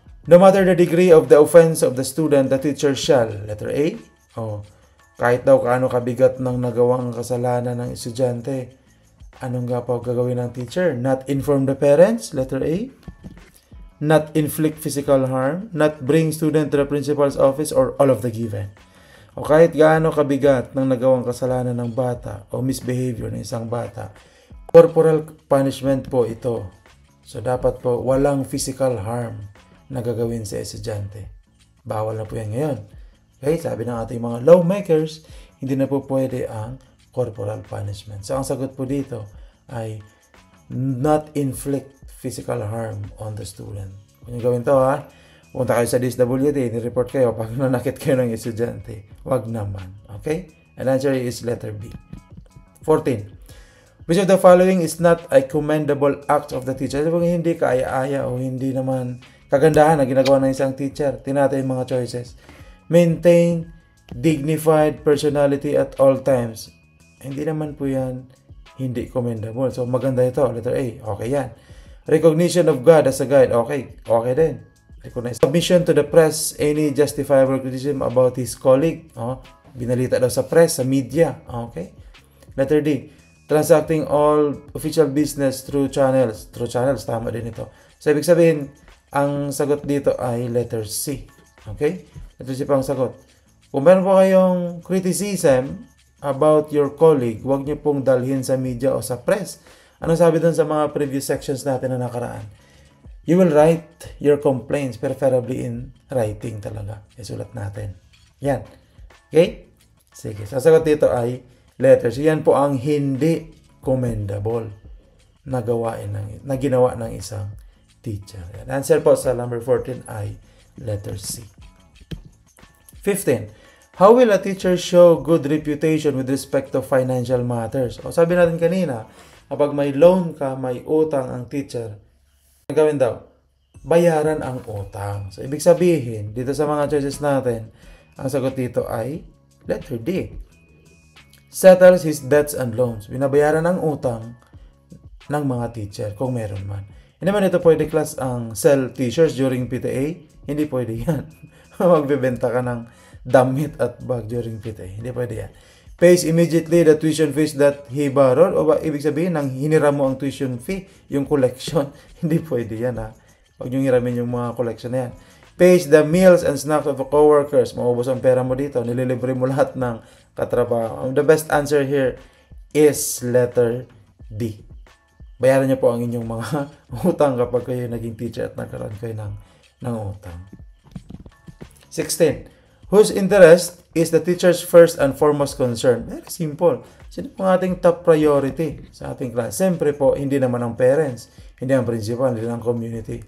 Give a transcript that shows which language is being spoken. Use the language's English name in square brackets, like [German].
[English] No matter the degree of the offense of the student, the teacher shall. Letter A. [Filipino] Kahit daw kaano kabigat ng nagawang kasalanan ng estudyante, anong nga po gagawin ng teacher? [English] Not inform the parents. Letter A. Not inflict physical harm. Not bring student to the principal's office, or all of the given. [Filipino] O kahit gaano kabigat ng nagawang kasalanan ng bata o misbehavior ng isang bata, corporal punishment po ito. So dapat po walang physical harm na gagawin sa estudyante. Bawal na po yan ngayon. Okay, sabi ng ating mga lawmakers, hindi na po pwede ang corporal punishment. So ang sagot po dito ay [English] not inflict physical harm on the student. [Filipino] Kung yung gawin to punta kayo sa DSWD, ni-report kayo pag nanakit kayo ng estudyante. Wag naman. [English] Okay? And answer is letter B. 14. Which of the following is not a commendable act of the teacher? [Filipino] Hindi kaaya-aya o hindi naman kagandahan na ginagawa ng isang teacher. Tingnan natin yung mga choices. [English] Maintain dignified personality at all times. [Filipino] Hindi naman po yan hindi commendable. So maganda ito. Letter A. Okay yan. [English] Recognition of God as a guide. Okay. Okay din. Recognize. Submission to the press. Any justifiable criticism about his colleague. [Filipino] Binalita daw sa press, sa media. Okay. Letter D. [English] Transacting all official business through channels. Through channels. [Filipino] Tama din ito. So ibig sabihin, ang sagot dito ay letter C. Okay? Letter C pa ang sagot. Kung meron po kayong criticism [English] about your colleague, [Filipino] huwag niyo pong dalhin sa media o sa press. Ano sabi dun sa mga previous sections natin na nakaraan? [English] You will write your complaints, preferably in writing talaga. [Filipino] Isulat natin. Yan. Okay? Sige. Sasagot dito ay letter C. Yan po ang hindi commendable na ginawa ng isang teacher. Answer po sa number 14 ay letter C. 15. [English] How will a teacher show good reputation with respect to financial matters? [Filipino] O sabi natin kanina, kapag may loan ka, may utang ang teacher, ang gawin daw, bayaran ang utang. So, ibig sabihin, dito sa mga choices natin, ang sagot dito ay letter D. [English] Settles his debts and loans. [Filipino] Binabayaran ang utang ng mga teacher kung meron man. Hindi naman ito pwede class ang sell t-shirts during PTA. Hindi pwede yan. Magbebenta ka ng damit at bag during PTA. Hindi pwede yan. [English] Pays immediately the tuition fees that he borrowed. [Filipino] O ba, ibig sabihin, nang hiniram mo ang tuition fee, yung collection. Hindi pwede yan ha. Huwag nyo hiramin yung mga collection na yan. [English] Pays the meals and snacks of the co-workers. [Filipino] Maubos ang pera mo dito. Nililibre mo lahat ng katrabaho. [English] The best answer here is letter D. [Filipino] Bayaran niyo po ang inyong mga utang kapag kayo naging teacher at nagkaroon kayo ng utang. [English] 16. Whose interest is the teacher's first and foremost concern? Very simple. [Filipino] Sino po ang ating top priority sa ating class? Siyempre po, hindi naman ang parents, hindi ang principal, hindi ang community.